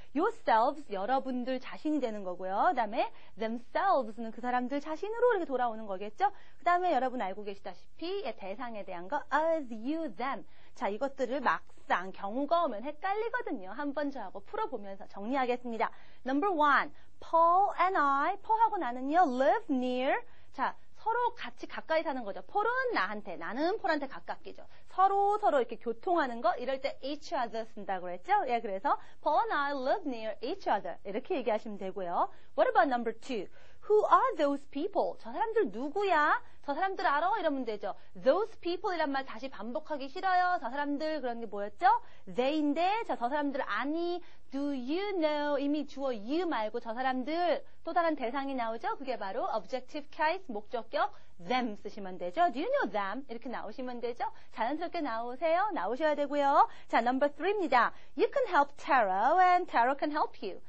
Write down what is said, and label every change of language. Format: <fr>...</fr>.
<ko>yourselves, 여러분들 자신이 되는 거고요. 그 다음에 themselves는 그 사람들 자신으로 이렇게 돌아오는 거겠죠. 그 다음에 여러분 알고 계시다시피 대상에 대한 거 us, you, them. 자, 이것들을 막상 경우가 오면 헷갈리거든요. 한번 저하고 풀어보면서 정리하겠습니다.</ko> <en>Number 1, Paul and I,</en> <ko>Paul하고 나는요,</ko> <en>live near.</en> <ko>자, 서로 같이 가까이 사는 거죠. 폴은 나한테, 나는 폴한테 가깝게죠. 서로 이렇게 교통하는 거, 이럴 때 each other 쓴다고 그랬죠? 예, 그래서</ko> <en>Paul and I live near each other.</en> <ko>이렇게 얘기하시면 되고요.</ko> <en>What about number 2? Who are those people?</en> <ko>저 사람들 누구야? 저 사람들 알아? 이러면 되죠. Those people 이란 말 다시 반복하기 싫어요. 저 사람들 그런 게 뭐였죠? they인데 자, 저 사람들 아니, do you know 이미 주어 you 말고 저 사람들 또 다른 대상이 나오죠? 그게 바로 objective case 목적격 them 쓰시면 되죠.</ko> <en>Do you know them?</en> <ko>이렇게 나오시면 되죠. 자연스럽게 나오셔야 되고요. 자, number 3입니다.</ko> <en>You can help Taro and Taro can help you.</en>